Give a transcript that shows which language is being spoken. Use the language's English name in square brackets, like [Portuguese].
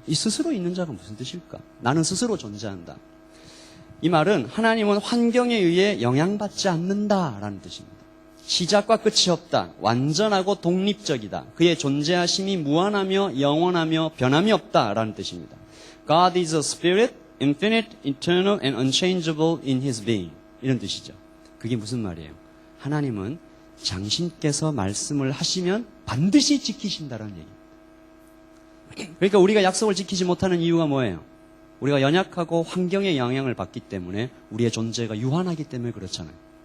[Korean] 이 스스로 있는 자가 무슨 뜻일까? 나는 스스로 존재한다. 이 말은 하나님은 환경에 의해 영향받지 않는다라는 뜻입니다. 시작과 끝이 없다. 완전하고 독립적이다. 그의 존재하심이 무한하며 영원하며 변함이 없다라는 뜻입니다. [English] God is a spirit, infinite, eternal, and unchangeable in his being. [Korean] 이런 뜻이죠. 그게 무슨 말이에요? 하나님은 당신께서 말씀을 하시면 반드시 지키신다는 얘기입니다. 그러니까 우리가 약속을 지키지 못하는 이유가 뭐예요? 우리가 연약하고 환경의 영향을 받기 때문에 우리의 존재가 유한하기 때문에 그렇잖아요.